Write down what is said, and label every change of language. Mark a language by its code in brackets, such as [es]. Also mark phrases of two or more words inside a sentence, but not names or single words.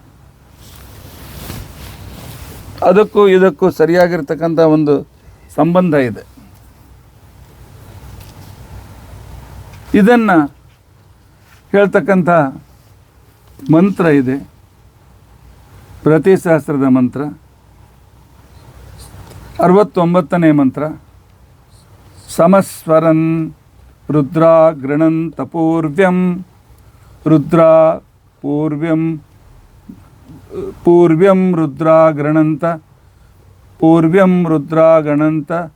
[kn] ಅದಕ್ಕೂ ಇದಕ್ಕೂ ಸರಿಯಾಗಿರ್ತಕ್ಕಂಥ ಒಂದು ಸಂಬಂಧ ಇದೆ. ಇದನ್ನು ಹೇಳ್ತಕ್ಕಂಥ ಮಂತ್ರ ಇದೆ, ಪ್ರತಿಸಹಸ್ರದ ಮಂತ್ರ, 69ನೇ ಮಂತ್ರ. [sa] ಸಮಸ್ವರನ್ ರುದ್ರಾ ಗೃಣಂತ ಪೂರ್ವ್ಯಂ ರುದ್ರಾ ಪೂರ್ವ್ಯಂ ರುದ್ರಾ ಗೃಣಂತ ಪೂರ್ವ್ಯಂ ರುದ್ರಾ ಗಣಂತ